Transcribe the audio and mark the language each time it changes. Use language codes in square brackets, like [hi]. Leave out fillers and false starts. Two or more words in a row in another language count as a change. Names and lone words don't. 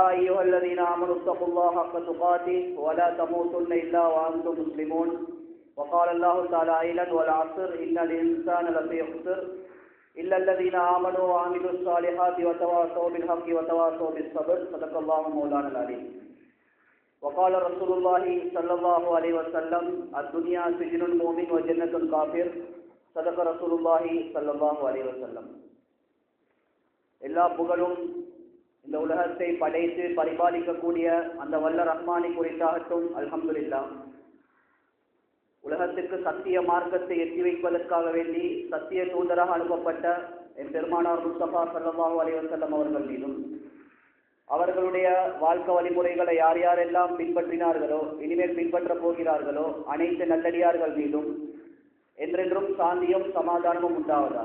[ar] أيها الذين آمنوا اتقوا الله حق تقاته ولا تموتن إلا وأنتم مسلمون وقال الله تعالى أيضا والعصر إن الإنسان لفي خسر إلا الذين آمنوا وعملوا الصالحات وتواصوا بالحق وتواصوا بالصبر صدق الله مولانا العليم وقال رسول الله صلى الله عليه وسلم الدنيا سجن المؤمن وجنة الكافر صدق رسول الله صلى الله عليه وسلم. [ta] எல்லா புகழும் இந்த உலகத்தை படைத்து பரிபாலிக்கக்கூடிய அந்த வல்ல ரஹ்மானை குறித்தாகட்டும். அல்ஹம்துலில்லாஹ். உலகத்திற்கு சத்திய மார்க்கத்தை எட்டி வைப்பதற்காக வேண்டி சத்திய தூதராக அனுப்பப்பட்ட என் பெருமானார் முஸ்தபா [ar] صلى الله عليه وسلم [ta] அவர்கள் மீதும் அவர்களுடைய வாழ்க்கை வழிமுறைகளை யார் யாரெல்லாம் பின்பற்றினார்களோ இனிமேல் பின்பற்ற போகிறார்களோ அனைத்து நல்லடியார்கள் மீதும் என்றென்றும் சாந்தியும் சமாதானமும் உண்டாவதாக.